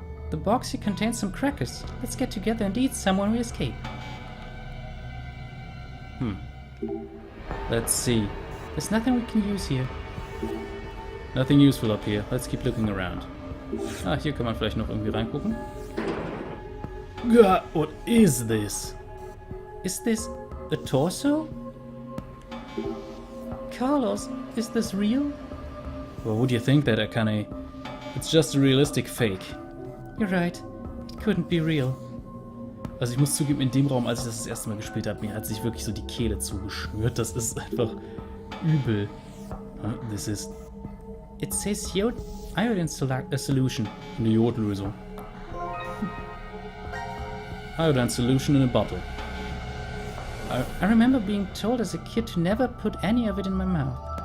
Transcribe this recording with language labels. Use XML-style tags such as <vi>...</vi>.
<en>The box here contains some crackers. Let's get together and eat some when we escape. Let's see. There's nothing we can use here. Nothing useful up here. Let's keep looking around.</en> <de>Ah, hier kann man vielleicht noch irgendwie reingucken.</de> <en>God, what is this? Is this a torso? Carlos, is this real? Well, would you think that, Akane? It's just a realistic fake. You're right. It couldn't be real.</en> <de>Also ich muss zugeben, in dem Raum, als ich das erste Mal gespielt habe, mir hat sich wirklich so die Kehle zugeschnürt. Das ist einfach übel.</de> <en>This is... It says iodine solution.</en> <de>Eine Jodlösung.</de> <en>Iodine solution in a bottle. I remember being told as a kid to never put any of it in my mouth.</en>